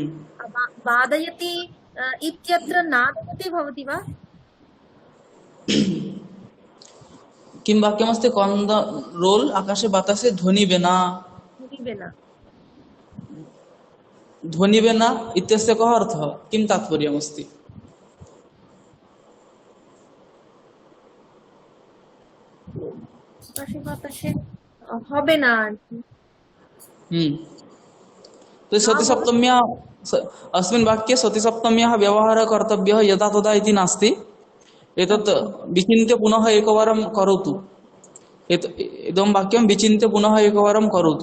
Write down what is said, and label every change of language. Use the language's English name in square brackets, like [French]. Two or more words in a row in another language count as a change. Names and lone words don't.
[Sanskrit] वादयति इत्यत्र नादयति भवति वा किं वाक्यमस्ति [Bangla] ক্রন্দ রোল আকাশে বাতাসে ধ্বনিবে না ध्वनिबेन ধ্বনিবে না [Sanskrit] इत्यस्य कः अर्थः किं तात्पर्यमस्ति [Bangla] আকাশে বাতাসে হবে না [Sanskrit] तो सतिसप्तम्या अस्मिन् वाक्ये सतिसप्तम्याः व्यवहारः कर्तव्यः यदा तदा इति नास्ति एतत् विचिन्त्य पुनः एकवारं करोतु इदं वाक्यं विचिन्त्य पुनः एकवारं करोतु